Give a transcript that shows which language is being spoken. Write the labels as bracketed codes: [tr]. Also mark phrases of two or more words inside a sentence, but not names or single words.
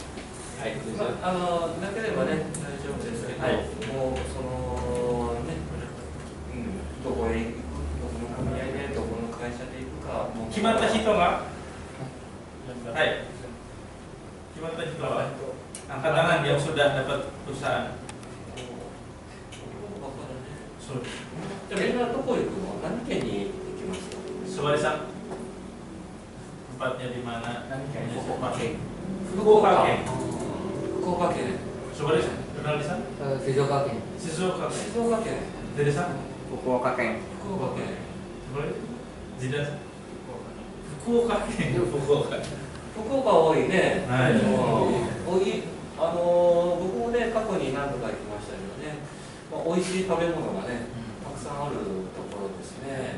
[ja] なければね大丈夫ですけど、もうそのね、どこへ行く、どこの組合でどこの会社で行くかもう決まった人が、はい、決まった人は [id] angkat tangan yang sudah dapat perusahaan. [ja] そう。じゃあみんなどこ行くの？何県に行きますか [id] ？Sobari-san, tempatnya di mana? [ja] 福岡県。福岡県。福岡県。 [id] Sobari-san, kenal di sana? [ja] 静岡県。静岡県。静岡県。 Dari-san? 福岡県。福岡県。 Sobari? Zidan-san? 福岡県。福岡。福岡多いね。はい。多い。僕もね過去に何度か行きましたけどね、美味しい食べ物がねたくさんあるところですね。